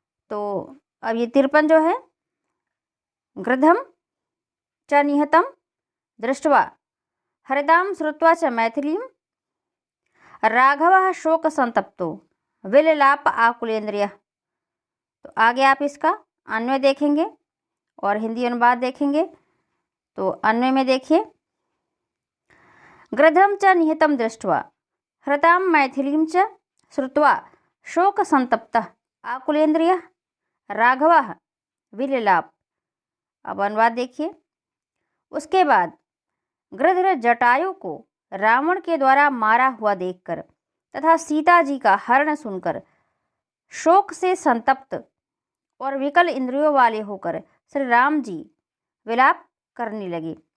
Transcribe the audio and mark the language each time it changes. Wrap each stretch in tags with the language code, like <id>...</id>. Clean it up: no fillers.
<hi>तो अब ये 53 जो है</hi> <sa>गृधम च निहतम दृष्ट्वा हरिदाम श्रुत्वा च मैथिलीं राघवः शोक संतप्तो विललाप आकुलेन्द्रियः।</sa> <hi>तो आगे आप इसका अन्वय देखेंगे और हिंदी अनुवाद देखेंगे। तो अन्वय में देखिए।</hi> <sa>गृधम च निहतम दृष्ट्वा हृतां मैथिलीं च श्रुत्वा शोक संतप्तः आकुलेन्द्रियः राघवः विललाप।</sa> <hi>अब अनुवाद देखिए। उसके बाद गृध्र जटायु को रावण के द्वारा मारा हुआ देखकर तथा सीता जी का हरण सुनकर शोक से संतप्त और विकल इंद्रियों वाले होकर श्री राम जी विलाप करने लगे।</hi>